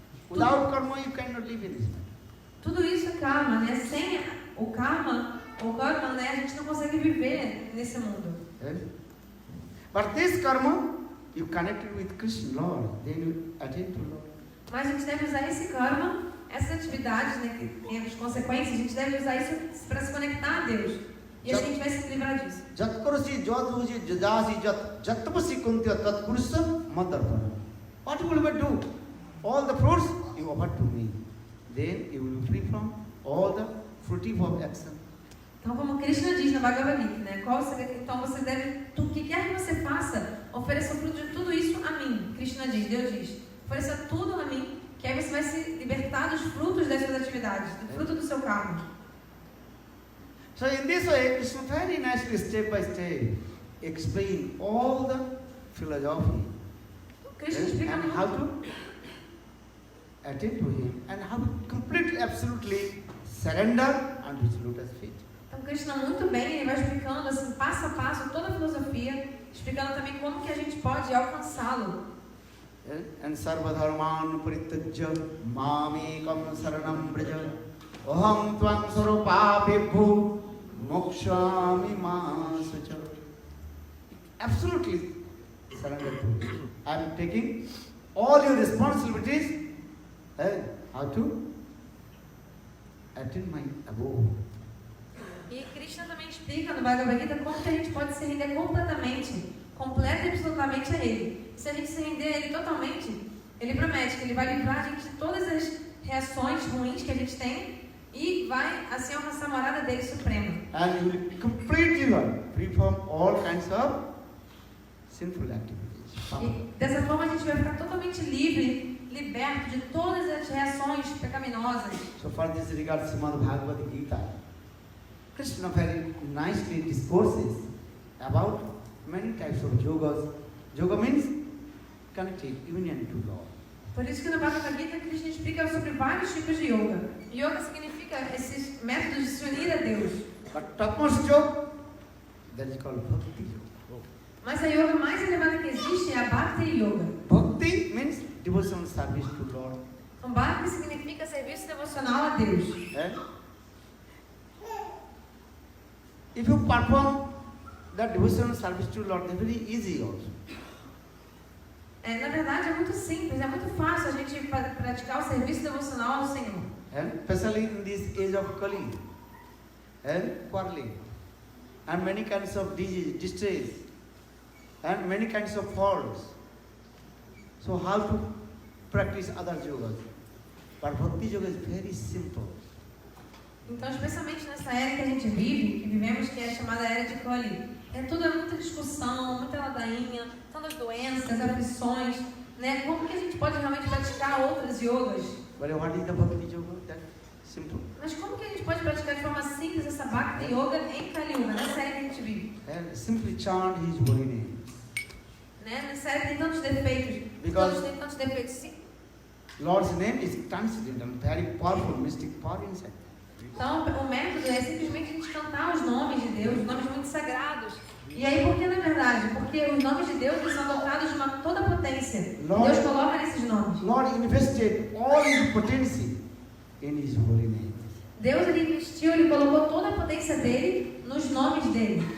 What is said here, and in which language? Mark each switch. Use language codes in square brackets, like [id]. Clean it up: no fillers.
[en] Without karma, you cannot live in this life. [pt] Tudo isso é karma, né? Sem o karma, né, a gente não consegue viver nesse mundo. [en] But this karma, you connected with Krishna, Lord, then you attain to Lord. [pt] Mas a gente deve usar esse karma, essas atividades, né, que tem as consequências, a gente deve usar isso para se conectar a Deus. E assim a gente vai se livrar disso. [sa] Jat karosi, jat uji, jadasi, jat tapasi kuntya tat purusa madarpana. [en] What will you do? All the fruits you offer to me. Then you will be free from all the fruitive of action. [pt] Então, como Krishna diz no Bhagavad Gita, né? Então você deve, o que quer que você faça, ofereça o fruto de tudo isso a mim. Krishna diz, Deus diz, ofereça tudo a mim que aí você vai se libertar dos frutos das suas atividades, do fruto do seu karma. [en] So in this way, Krishna very nicely, step by step, explain all the philosophy Krishna and [pt] explica [en] how [pt] muito. [en] to attend to him and how to completely, absolutely surrender unto his lotus feet. [pt] Então Krishna muito bem, ele vai explicando assim, passo a passo, toda a filosofia, explicando também como que a gente pode alcançá-lo. [sa] And sarva dharman parityajya mamekam saranam braja aham tvam sarupabhibhu mokshami masacha. [en] Absolutely surrender to him. I am taking all your responsibilities how to attend my abode. [pt] E Krishna também explica no Bhagavad Gita como que a gente pode se render completamente, completa e absolutamente a Ele. Se a gente se render a Ele totalmente, Ele promete que Ele vai livrar a gente de todas as reações ruins que a gente tem e vai assim alcançar a morada dele suprema. [en] And you will completely free from all kinds of sinful activities. [pt] E dessa forma a gente vai ficar totalmente livre, liberto de todas as reações pecaminosas. [en] So for this regard, Srimad Bhagavad Gita, Krishna very nicely discourses about many types of yogas. Yoga means connected, union to Lord. [pt] Por isso que no Bhagavad Gita Krishna explica sobre vários tipos de yoga. Yoga significa esses métodos de se unir a Deus. [en] But topmost yoga, that is called Bhakti Yoga. [pt] Mas a yoga mais elevada que existe é a Bhakti Yoga. [en] Bhakti means devotional service to Lord. [pt] Então Bhakti significa serviço devocional a Deus. [en] If you perform that devotional service to Lord, it's very easy also. [pt] Na verdade é muito simples, é muito fácil a gente praticar o serviço devocional ao Senhor. [en] Especially in this age of Kali, quarreling, and many kinds of disease, distress, and many kinds of faults. So how to practice other yogas? But Bhakti Yoga is very simple. [pt] Então, especialmente nessa era que a gente vive, que vivemos, que é chamada era de Kali, tudo é muita discussão, muita ladainha, tantas doenças, aflições, né? Como que a gente pode realmente praticar outras yogas? [en] But what is the Bhakti Yoga? That's simple. [pt] Mas como que a gente pode praticar de forma simples essa Bhakti Yoga em Kali Yuga, nessa era que a gente vive? [en] And simply chant His holy name. [pt] Né? Nessa era que tem tantos defeitos. [en] Because [pt] todos têm tantos defeitos, sim. [en] Lord's name is transcendental, very powerful, mystic power inside. [pt] Então, o método é simplesmente a gente cantar os nomes de Deus, os nomes muito sagrados. E aí, por que na verdade? Porque os nomes de Deus eles são dotados de uma toda potência. Deus coloca nesses nomes. [en] Lord invested all His potency in His holy name. [pt] Deus ele investiu, ele colocou toda a potência dele nos nomes dele.